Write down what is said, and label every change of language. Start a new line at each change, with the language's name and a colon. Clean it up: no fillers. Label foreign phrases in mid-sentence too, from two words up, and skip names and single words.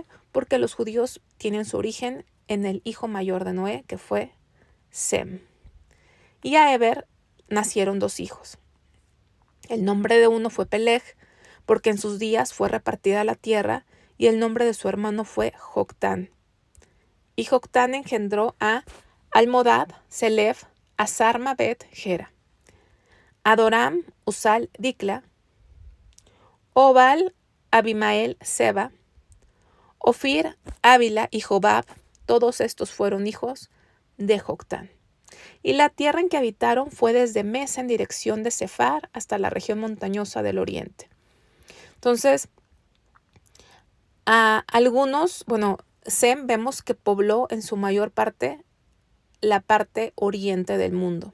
Spanish: Porque los judíos tienen su origen en el hijo mayor de Noé, que fue Sem. Y a Eber nacieron dos hijos. El nombre de uno fue Peleg, porque en sus días fue repartida la tierra, y el nombre de su hermano fue Joctán. Y Joctán engendró a Almodad, Selef, Asarmabet, Gera, Adoram, Usal, Dicla, Obal, Abimael, Seba, Ofir, Ávila y Jobab. Todos estos fueron hijos de Joctán. Y la tierra en que habitaron fue desde Mesa en dirección de Sefar hasta la región montañosa del oriente. Entonces, a algunos, Sem vemos que pobló en su mayor parte la parte oriente del mundo.